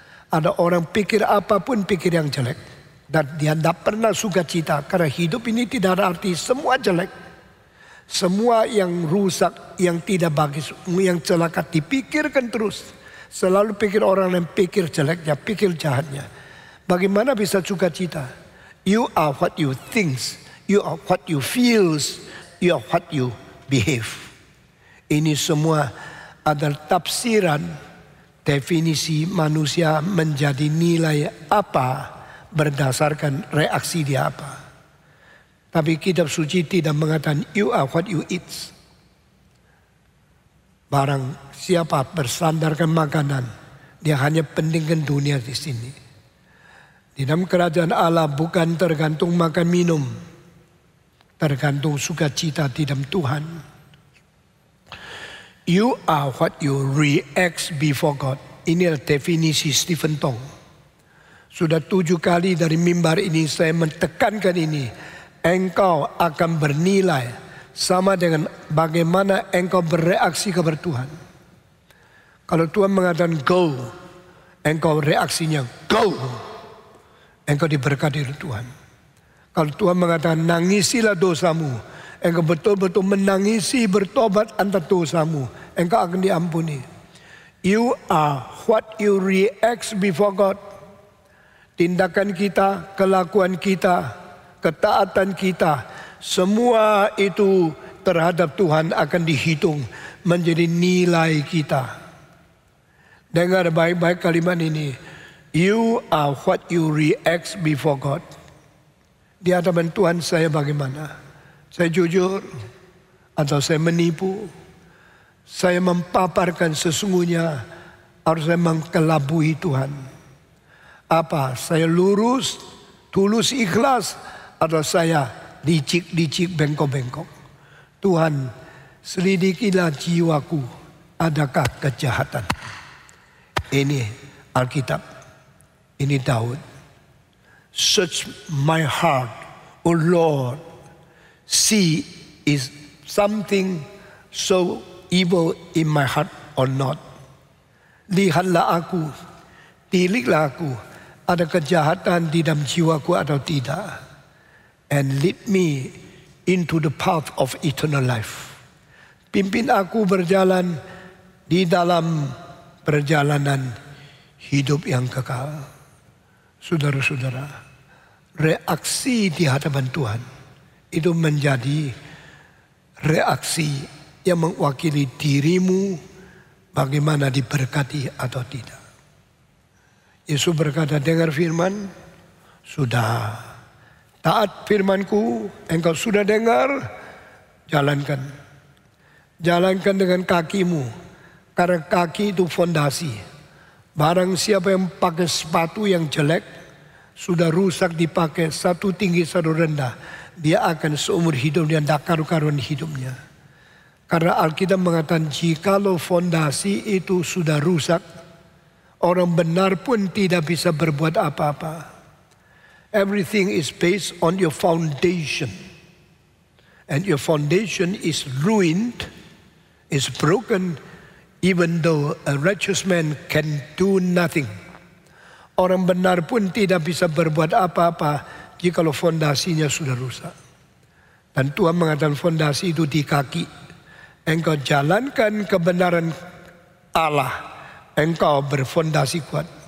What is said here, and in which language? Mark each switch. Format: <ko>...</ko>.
<id>Ada orang pikir apapun pikir yang jelek. Dan dia tidak pernah sukacita karena hidup ini tidak ada arti, semua jelek. Semua yang rusak, yang tidak bagus, yang celaka dipikirkan terus. Selalu pikir orang yang pikir jeleknya, pikir jahatnya. Bagaimana bisa sukacita?</id> <en>You are what you think, you are what you feel, you are what you behave.</en> <id>Ini semua adalah tafsiran definisi manusia menjadi nilai apa berdasarkan reaksi dia apa. Tapi kitab suci tidak mengatakan</id> <en>you are what you eat.</en> <id>Barang siapa bersandarkan makanan, dia hanya pentingkan dunia di sini. Di dalam kerajaan Allah bukan tergantung makan minum, tergantung sukacita di dalam Tuhan.</id> <en>You are what you react before God.</en> <id>Ini adalah definisi Stephen Tong. Sudah 7 kali dari mimbar ini saya menekankan ini. Engkau akan bernilai sama dengan bagaimana engkau bereaksi kepada Tuhan. Kalau Tuhan mengatakan go, engkau reaksinya go. Engkau diberkati oleh Tuhan. Kalau Tuhan mengatakan nangisilah dosamu, engkau betul-betul menangisi bertobat atas dosamu, engkau akan diampuni.</id> <en>You are what you react before God.</en> <id>Tindakan kita, kelakuan kita, ketaatan kita, semua itu terhadap Tuhan akan dihitung menjadi nilai kita. Dengar baik-baik kalimat ini.</id> <en>You are what you react before God.</en> <id>Di hadapan Tuhan saya bagaimana? Saya jujur atau saya menipu? Saya mempaparkan sesungguhnya harus saya mengkelabui Tuhan. Apa? Saya lurus, tulus, ikhlas, atau saya licik-licik, bengkok-bengkok. Tuhan, selidikilah jiwaku, adakah kejahatan? Ini Alkitab, ini Daud.</id> <en>Search my heart, O Lord, see is something so evil in my heart or not.</en> <id>Lihatlah aku, tiliklah aku, ada kejahatan di dalam jiwaku atau tidak.</id> <en>And lead me into the path of eternal life.</en> <id>Pimpin aku berjalan di dalam perjalanan hidup yang kekal. Saudara-saudara, reaksi di hadapan Tuhan itu menjadi reaksi yang mewakili dirimu bagaimana diberkati atau tidak. Yesus berkata, dengar firman, sudah. Taat firmanku, engkau sudah dengar, jalankan. Jalankan dengan kakimu, karena kaki itu fondasi. Barang siapa yang pakai sepatu yang jelek, sudah rusak dipakai, satu tinggi satu rendah, dia akan seumur hidup dia tidak karu-karuan hidupnya. Karena Alkitab mengatakan jikalau fondasi itu sudah rusak, orang benar pun tidak bisa berbuat apa-apa.</id> <en>Everything is based on your foundation. And your foundation is ruined, is broken, even though a righteous man can do nothing.</en> <id>Orang benar pun tidak bisa berbuat apa-apa jikalau fondasinya sudah rusak. Dan Tuhan mengatakan fondasi itu di kaki. Engkau jalankan kebenaran Allah, engkau berfondasi kuat.</id>